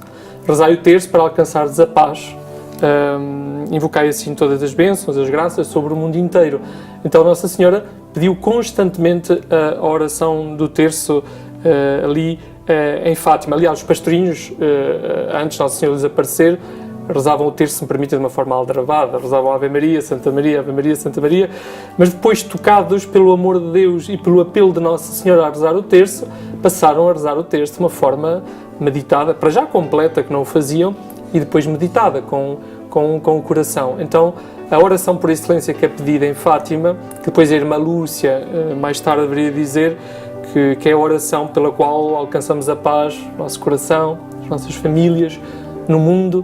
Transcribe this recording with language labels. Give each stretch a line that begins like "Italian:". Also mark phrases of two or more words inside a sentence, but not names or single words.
Portuguese: Rezai o terço para alcançares a paz. Invocai assim todas as bênçãos, as graças sobre o mundo inteiro. Então Nossa Senhora pediu constantemente a oração do terço ali em Fátima. Aliás, os pastorinhos, antes de Nossa Senhora desaparecer, rezavam o terço, se me permite, de uma forma aldrabada, rezavam Ave Maria, Santa Maria, Ave Maria, Santa Maria, mas depois, tocados pelo amor de Deus e pelo apelo de Nossa Senhora a rezar o terço, passaram a rezar o terço de uma forma meditada, para já completa, que não o faziam, e depois meditada com o coração. Então, a oração por excelência que é pedida em Fátima, que depois a irmã Lúcia mais tarde deveria dizer que é a oração pela qual alcançamos a paz no nosso coração, nas nossas famílias, no mundo.